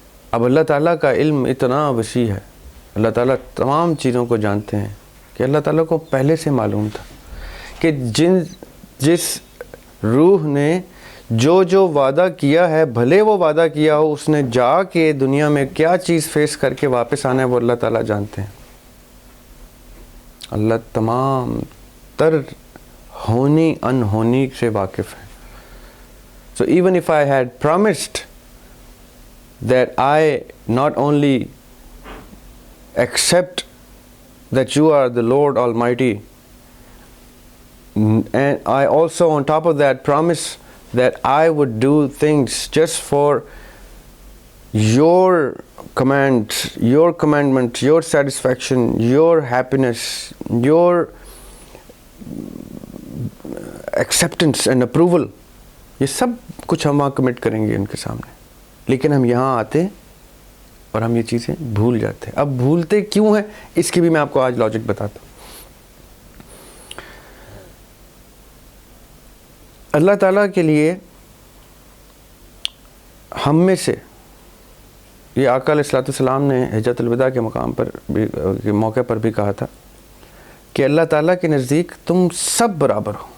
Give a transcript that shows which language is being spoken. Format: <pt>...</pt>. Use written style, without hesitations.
<ur>اب اللہ تعالیٰ کا علم اتنا وسیع ہے، اللہ تعالیٰ تمام چیزوں کو جانتے ہیں کہ اللہ تعالیٰ کو پہلے سے معلوم تھا کہ جس روح نے جو وعدہ کیا ہے، بھلے وہ وعدہ کیا ہو، اس نے جا کے دنیا میں کیا چیز فیس کر کے واپس آنا ہے وہ اللہ تعالیٰ جانتے ہیں. اللہ تمام تر ہونی انہونی سے واقف ہے.</ur> <en>So even if I had promised that I not only accept that you are the Lord Almighty, and I also on top of that promise that I would do things just for your commands, your commandments, your satisfaction, your happiness, your acceptance and approval.</en> <ur>یہ سب کچھ ہم وہاں commit کریں گے ان کے سامنے، لیکن ہم یہاں آتے اور ہم یہ چیزیں بھول جاتے ہیں. اب بھولتے کیوں ہیں اس کی بھی میں آپ کو آج لاجک بتاتا ہوں. اللہ تعالیٰ کے لیے ہم میں سے، یہ آقا علیہ السلام نے حجۃ الوداع کے مقام پر بھی، کے موقع پر بھی کہا تھا کہ اللہ تعالیٰ کے نزدیک تم سب برابر ہو.</ur>